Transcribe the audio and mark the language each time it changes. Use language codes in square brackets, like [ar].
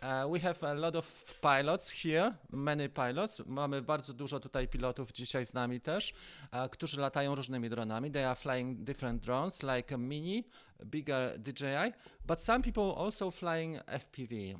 [en] We have a lot of pilots here, many pilots. [pl] Mamy bardzo dużo tutaj pilotów dzisiaj z nami też, którzy latają różnymi dronami. [en] They are flying different drones like a mini, bigger DJI, but some people also flying FPV.